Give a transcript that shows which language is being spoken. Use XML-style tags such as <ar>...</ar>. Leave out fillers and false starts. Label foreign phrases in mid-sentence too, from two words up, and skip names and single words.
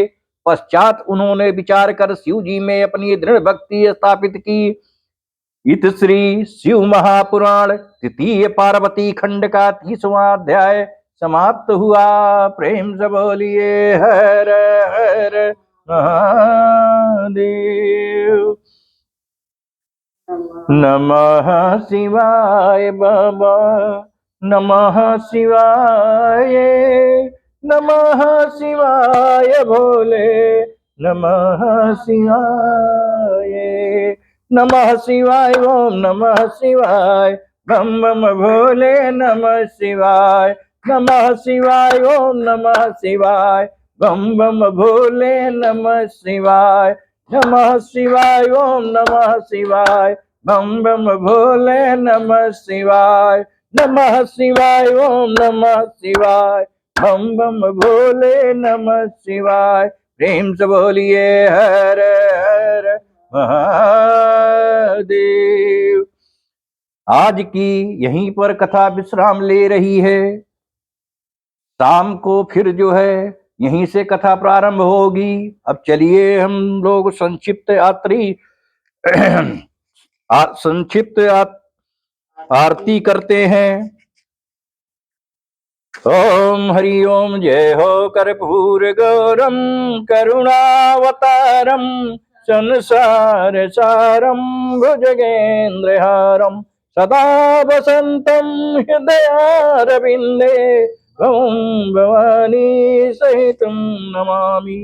<hi>पश्चात उन्होंने विचार कर शिव जी में अपनी दृढ़ भक्ति स्थापित की। इत श्री शिव महापुराण तृतीय पार्वती खंड का 30वां अध्याय समाप्त हुआ। प्रेम से बोलिए हर हर महादेव। नमः शिवाय बाबा, नमः शिवाय, नमः शिवाय भोले, नमः शिवाय, नमः शिवाय ओम नमः शिवाय, बम बम भोले नमः शिवाय, नमः शिवाय ओम नमः शिवाय, बम बम भोले नमः शिवाय, नमः शिवाय ओम नमः शिवाय, बम बम भोले नमः शिवाय, नमः शिवाय ओम नमः शिवाय, बम बम भोले नमः शिवाय। प्रेम से बोलिए हर हर महादेव। आज की यहीं पर कथा विश्राम ले रही है। शाम को फिर जो है यहीं से कथा प्रारंभ होगी। अब चलिए हम लोग संक्षिप्त आरती करते हैं।</hi> <sa>ओम हरि ओम</sa> <hi>जय हो</hi> <sa>कर्पूर गौरम करुणावतारम संसार सारम भुजगेन्द्रहारम सदा वसंतम हृदयारविंदे ओम भवानी सहितं नमामि।</sa>